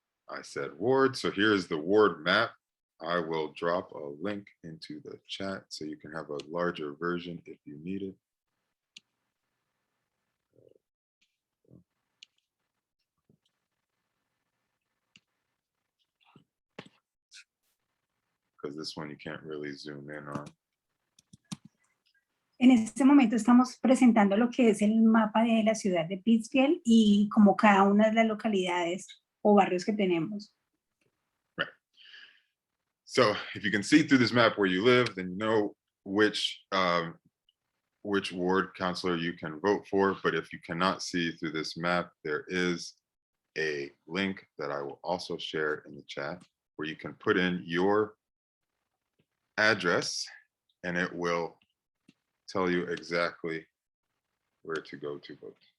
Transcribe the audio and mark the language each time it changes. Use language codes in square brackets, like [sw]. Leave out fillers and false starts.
[en] I said ward, so here's the ward map. I will drop a link into the chat so you can have a larger version if you need it. Because this one you can't really zoom in on. [es] En este momento estamos presentando lo que es el mapa de la ciudad de Pittsfield y como cada una de las localidades o barrios que tenemos. [en] Right. So if you can see through this map where you live, then you know which ward councilor you can vote for. But if you cannot see through this map, there is a link that I will also share in the chat where you can put in your address and it will tell you exactly where to go to vote.